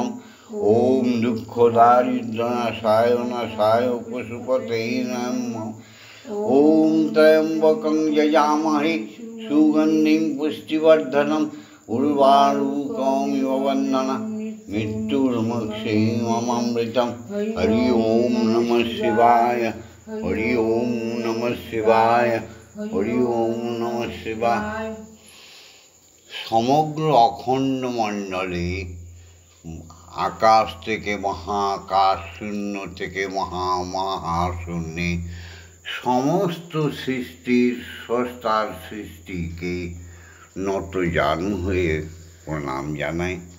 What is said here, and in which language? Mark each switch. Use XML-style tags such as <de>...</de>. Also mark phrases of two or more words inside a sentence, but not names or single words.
<sa>ওম দুঃখ দারিদ্র নাশায় নাশায় পশুপতে নমঃ। ওম ত্র্যম্বকং যজামহে সুগন্ধিং পুষ্টিবর্ধনম উর্বারুকম ইব বন্দনা মৃত্যুর্মুক্ষেমমৃতম। হরি ওম নমঃ শিবায়, হরি ওম নমঃ শিবায়, হরি ওম নমঃ শিবায়।</sa> <bn>সমগ্র অখণ্ড মণ্ডলে আকাশ থেকে মহাকাশ, শূন্য থেকে মহাশূন্যে সমস্ত সৃষ্টির স্রষ্টার সৃষ্টিকে নতজানু হয়ে প্রণাম জানাই।</bn>